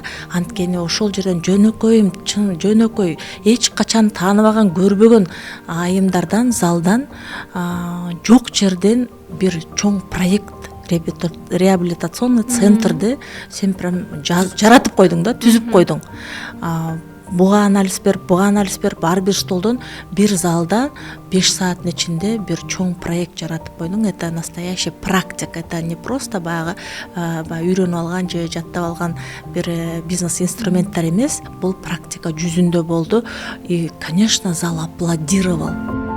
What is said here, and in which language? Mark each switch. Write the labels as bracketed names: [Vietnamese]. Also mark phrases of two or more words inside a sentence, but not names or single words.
[Kyrgyz] Анткени ошол жерден жөнөкөй эч качан тааныбаган, көрбөгөн айымдардан, залдан жок жерден бир чоң проект, реабилитационный центрди сен прям жаратып койдуң да, түзүп койдуң. Буга анализ берип, ар бир столдон бир залда 5 сааттын ичинде бир чоң проект жаратып койдуң. [Russian] Это настоящий практика, это не просто [Kyrgyz] баягы үйрөнүп алган же жаттап алган бир бизнес инструменттер эмес, бул практика жүзүндө болду. [Russian] И, конечно, зал аплодировал.